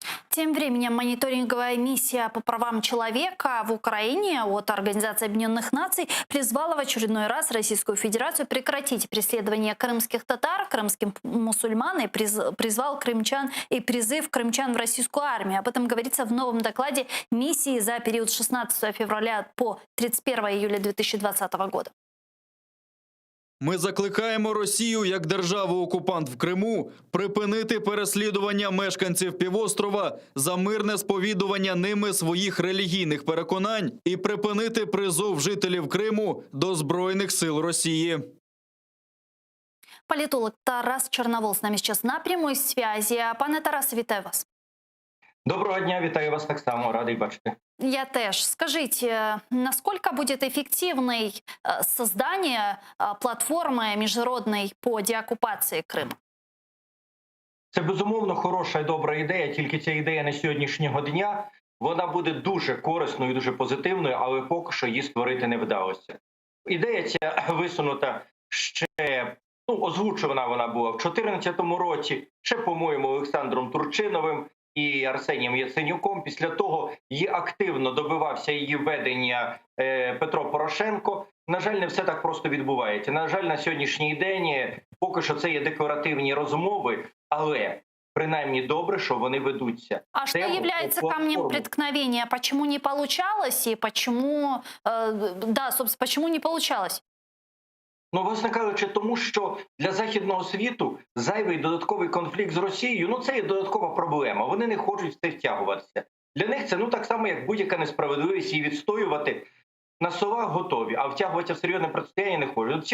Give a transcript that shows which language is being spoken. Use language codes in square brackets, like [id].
[ru] Тем временем мониторинговая миссия по правам человека в Украине от Организации Объединенных Наций призвала в очередной раз Российскую Федерацию прекратить преследование крымских татар, крымских мусульман и призвал крымчан и призыв крымчан в российскую армию. Об этом говорится в новом докладе миссии за период 16 февраля по 31 июля 2020 года. [uk] Ми закликаємо Росію як державу-окупант в Криму припинити переслідування мешканців півострова за мирне сповідування ними своїх релігійних переконань і припинити призов жителів Криму до Збройних сил Росії. Політолог Тарас Чорновол з нами зараз [ru] на прямой связи. [uk] Пане Тарасе, вітаю вас. Доброго дня, вітаю вас так само, радий бачити. Я теж. [ru] Скажите, насколько будет эффективной создание платформы международной по деоккупации Криму? [uk] Це, безумовно, хороша і добра ідея, тільки ця ідея на сьогоднішнього дня, вона буде дуже корисною і дуже позитивною, але поки що її створити не вдалося. Ідея ця висунута ще, озвучена вона була в 2014 році, ще, по-моєму, Олександром Турчиновим і Арсенієм Яценюком. Після того її активно добивався її введення Петро Порошенко. На жаль, не все так просто відбувається. На жаль, на сьогоднішній день поки що це є декларативні розмови, але принаймні добре, що вони ведуться. [ru] А что является камнем преткновения? Почему не получалось и почему, собственно, почему не получалось? [uk] Власне кажучи, тому що для Західного світу зайвий додатковий конфлікт з Росією, це є додаткова проблема. Вони не хочуть в це втягуватися. Для них це так само, як будь-яка несправедливість, її відстоювати на словах готові, а втягуватися в серйозне протистояння не хочуть.